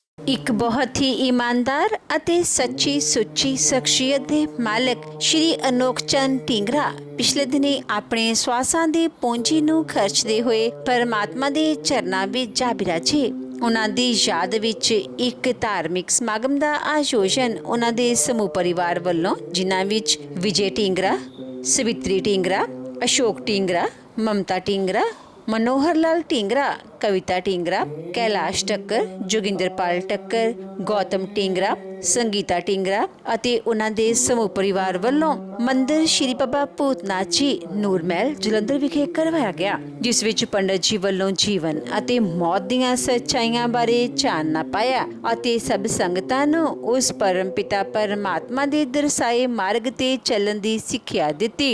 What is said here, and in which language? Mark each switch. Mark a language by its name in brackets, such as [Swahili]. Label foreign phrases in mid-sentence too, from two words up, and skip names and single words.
[Punjabi] ਇੱਕ ਬਹੁਤ ਹੀ ਈਮਾਨਦਾਰ ਅਤੇ ਸੱਚੀ ਸੁੱਚੀ ਸ਼ਖਸੀਅਤ ਦੇ ਮਾਲਕ ਸ਼੍ਰੀ ਅਨੋਖ ਚੰਦ ਢੀਂਗਰਾ ਪਿਛਲੇ ਦਿਨੀ ਆਪਣੇ ਸਵਾਸਾਂ ਦੀ ਪੂੰਜੀ ਨੂੰ ਖਰਚਦੇ ਹੋਏ ਪਰਮਾਤਮਾ ਦੇ ਚਰਨਾਂ ਵਿੱਚ ਜਾ ਬਿਰਾਜੇ। ਉਹਨਾਂ ਦੀ ਯਾਦ ਵਿੱਚ ਇੱਕ ਧਾਰਮਿਕ ਸਮਾਗਮ ਦਾ ਆਯੋਜਨ ਉਹਨਾਂ ਦੇ ਸਮੂਹ ਪਰਿਵਾਰ ਵੱਲੋਂ, ਜਿਨ੍ਹਾਂ ਵਿੱਚ ਵਿਜੇ ਢੀਂਗਰਾ, ਸਵਿਤਰੀ ਢੀਂਗਰਾ, ਅਸ਼ੋਕ ਢੀਂਗਰਾ, ਮਮਤਾ ਢੀਂਗਰਾ, मनोहर लाल ढींगरा, कविता ढींगरा, कैलाश ठक्कर, जोगिंदरपाल ठक्कर, गौतम ढींगरा, संगीता ढींगरा ਅਤੇ ਉਹਨਾਂ ਦੇ ਸਮੂਹ ਪਰਿਵਾਰ ਵੱਲੋਂ ਮੰਦਿਰ ਸ਼੍ਰੀ ਬਾਬਾ ਭੂਤਨਾਥ ਜੀ ਨੂਰ ਮਹਿਲ ਜਲੰਧਰ ਵਿਖੇ ਕਰਵਾਇਆ ਗਿਆ, ਜਿਸ ਵਿੱਚ ਪੰਡਤ ਜੀ ਵੱਲੋਂ ਜੀਵਨ ਅਤੇ ਮੌਤ ਦੀਆਂ ਸੱਚਾਈਆਂ ਬਾਰੇ ਚਾਨਣਾ ਪਾਇਆ ਅਤੇ ਸਭ ਸੰਗਤਾਂ ਨੂੰ ਉਸ ਪਰਮ ਪਿਤਾ ਪਰਮਾਤਮਾ ਦੇ ਦਰਸਾਏ ਮਾਰਗ ਤੇ ਚੱਲਣ ਦੀ ਸਿੱਖਿਆ ਦਿੱਤੀ।